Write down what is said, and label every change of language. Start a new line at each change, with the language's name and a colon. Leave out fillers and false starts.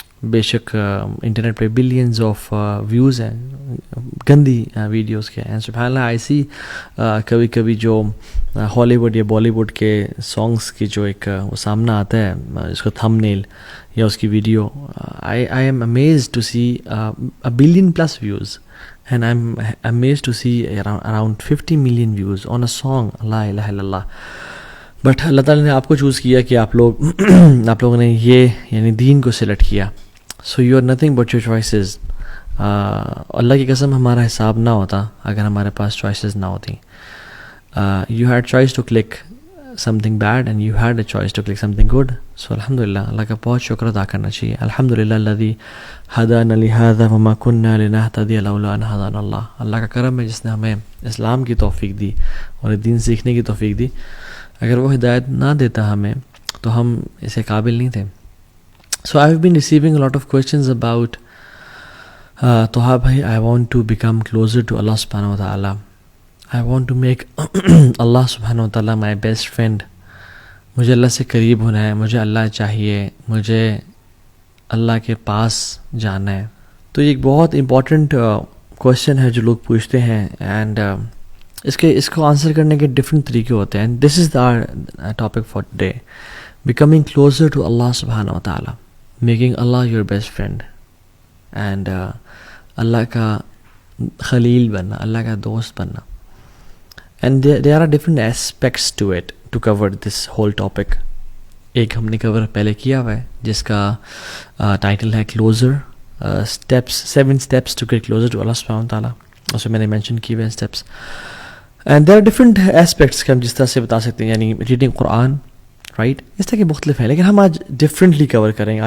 Urdu: بے شک انٹرنیٹ پہ بلینز آف ویوز ہیں گندی ویڈیوز کے, اینڈ سبحان اللہ آئی سی کبھی کبھی جو ہالی ووڈ یا بالی ووڈ کے سانگس کی جو ایک وہ سامنا آتا ہے اس کو تھم نیل یا اس کی video,
English: I am amazed to see 1 billion plus views. And I'm amazed to see around 50 million views on a song,
Arabic: لا الہ الا اللہ.
Urdu: بٹ اللہ تعالیٰ نے آپ کو چوز کیا کہ آپ لوگوں نے یہ یعنی دین کو سلیکٹ کیا.
English: So you are nothing but your choices.
Urdu: اللہ کی قسم ہمارا حساب نہ ہوتا اگر ہمارے پاس چوائسیز نہ ہوتی.
English: You had choice to click something bad and you had a choice to click something good.
Arabic: So alhamdulillah,
Urdu: اللہ کا بہت شکر ادا کرنا چاہیے.
Arabic: الحمدللہ الذی ہدانا لہذا وما کنا لنہتدی لولا ان ہدانا اللہ.
Urdu: اللہ کا کرم ہے جس نے ہمیں اسلام کی توفیق دی اور دین سیکھنے کی توفیق دی. اگر وہ ہدایت نہ دیتا ہمیں تو ہم اسے قابل نہیں تھے.
English: So I have been receiving a lot of questions about Toha bhai, I want to become closer to Allah subhanahu wa ta'ala. I want to make Allah subhanahu wa ta'ala my best friend.
Urdu: مجھے اللہ سے قریب ہونا ہے, مجھے اللہ چاہیے, مجھے اللہ کے پاس جانا ہے. تو یہ ایک بہت امپورٹنٹ کویشچن ہے جو لوگ پوچھتے ہیں, اینڈ اس کو آنسر کرنے کے ڈفرینٹ طریقے ہوتے ہیں.
English: this is the topic for today, becoming closer to Allah سبحانہ و تعالیٰ, making Allah your best friend, and
Urdu: اللہ کا خلیل بننا, اللہ کا دوست بننا.
English: And there are different aspects to it to cover this whole topic.
Urdu: ایک ہم نے کور پہلے کیا ہوا ہے جس کا ٹائٹل ہے closer steps,
English: 7 steps to get closer to Allah subhanahu wa ta'ala.
Urdu: اس میں میں نے مینشن کیے ہوئے steps, and
English: there are different aspects
Urdu: کہ ہم جس طرح سے بتا سکتے ہیں, یعنی ریڈنگ قرآن, رائٹ, اس طرح کے مختلف ہیں, لیکن ہم آج ڈفرینٹلی کور کریں گے.